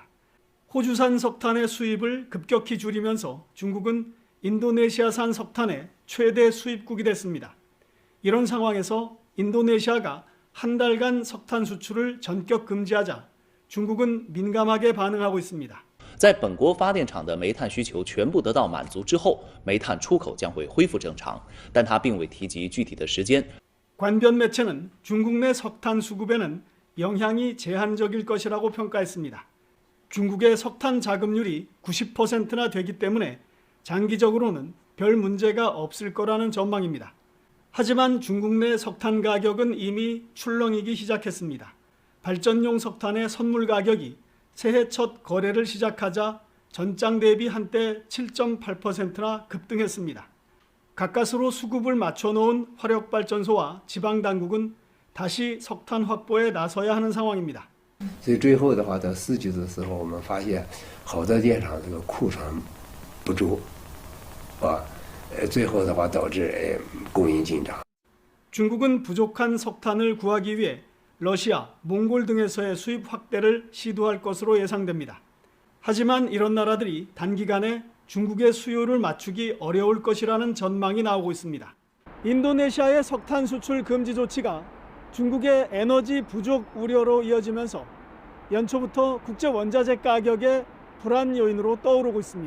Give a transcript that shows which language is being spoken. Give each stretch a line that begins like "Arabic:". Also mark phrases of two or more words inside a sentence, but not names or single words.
Korean: 호주산 석탄의 수입을 급격히 줄이면서 중국은 인도네시아산 석탄의 최대 수입국이 됐습니다. 이런 상황에서 인도네시아가 한 달간 석탄 수출을 전격 금지하자 중국은 민감하게 반응하고 있습니다.
Chinese: 在本国发电厂的煤炭需求全部得到满足之后，煤炭出口将会恢复正常，但它并未提及具体的时间。
Korean: 관변 매체는 중국 내 석탄 수급에는 영향이 제한적일 것이라고 평가했습니다. 중국의 석탄 자급률이 90%나 되기 때문에 장기적으로는 별 문제가 없을 거라는 전망입니다. 하지만 중국 내 석탄 가격은 이미 출렁이기 시작했습니다. 발전용 석탄의 선물 가격이 새해 첫 거래를 시작하자 전장 대비 한때 7.8%나 급등했습니다. 가까스로 수급을 맞춰놓은 화력발전소와 지방당국은 다시 석탄 확보에 나서야 하는 상황입니다.
Chinese: 所以最后的话，到4季的时候，我们发现好多电厂这个库存不足，最后的话导致供应紧张。
Korean: 중국은 부족한 석탄을 구하기 위해 러시아, 몽골 등에서의 수입 확대를 시도할 것으로 예상됩니다. 하지만 이런 나라들이 단기간에 중국의 수요를 맞추기 어려울 것이라는 전망이 나오고 있습니다. 인도네시아의 석탄 수출 금지 조치가 중국의 에너지 부족 우려로 이어지면서 연초부터 국제 원자재 가격의 불안 요인으로 떠오르고 있습니다.